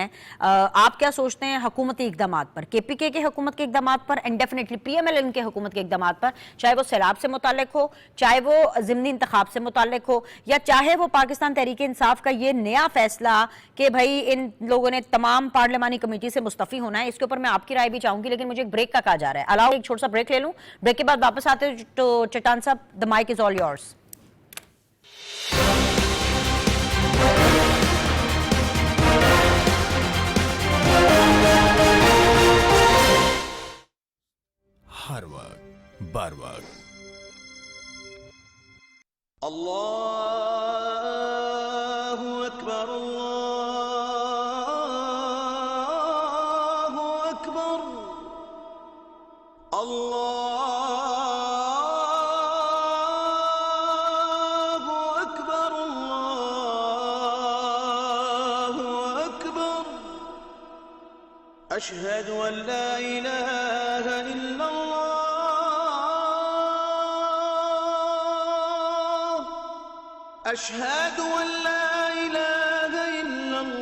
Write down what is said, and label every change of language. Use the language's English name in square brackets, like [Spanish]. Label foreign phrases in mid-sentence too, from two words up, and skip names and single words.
[Urdu] آپ کیا سوچتے ہیں حکومتی اقدامات پر, KPK کے حکومت کے اقدامات پر, [English] and definitely [Urdu] PMLN کے حکومت کے اقدامات پر, چاہے وہ سیلاب سے متعلق ہو, چاہے وہ ضمنی انتخاب سے متعلق ہو, یا چاہے وہ پاکستان تحریک انصاف کا یہ نیا فیصلہ کہ بھائی ان لوگوں نے تمام پارلیمانی کمیٹی سے مستعفی ہونا ہے, اس کے اوپر میں آپ کی رائے بھی چاہوں گی. لیکن مجھے ایک بریک کا کہا جا رہا ہے, الاؤ ایک چھوٹا سا بریک لے لوں, بریک کے بعد واپس آتے تو چٹان صاحب, [English] the mic is all yours. [Urdu] ہر وقت بر وقت [Arabic] اللہ اکبر, اللہ اکبر, اللہ أشهد أن لا إله إلا الله, أشهد أن لا إله إلا